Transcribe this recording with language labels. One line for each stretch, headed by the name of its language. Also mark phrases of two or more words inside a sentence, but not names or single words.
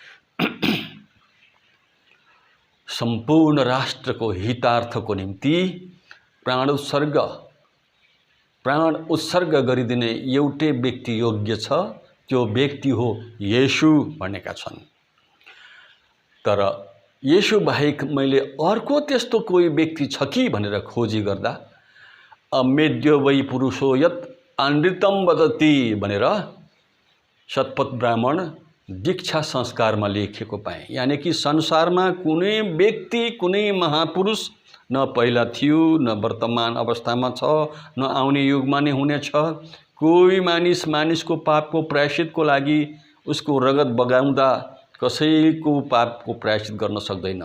Nepali: सम्पूर्ण राष्ट्रको हितार्थको निम्ति प्राण उत्सर्ग गरिदिने एउटै व्यक्ति योग्य छ, त्यो व्यक्ति हो येशू भनेका छन्। तर येशू बाहेक मैले अर्को त्यस्तो कोही व्यक्ति छ कि भनेर खोजी गर्दा
Sanskrit: अमेद्यो वै पुरुषो यत अनृतम वदति
Nepali: भनेर शतपथ ब्राह्मण दीक्षा संस्कारमा लेखेको पाएँ। यानी कि संसारमा कुनै व्यक्ति, कुनै महापुरुष न पहिला थियो, न वर्तमान अवस्थामा छ, न आउने युगमा नै हुनेछ। कोही मानिसको पापको प्रायश्चितको लागि उसको रगत बगाउँदा कसैको पापको प्रायश्चित गर्न सक्दैन।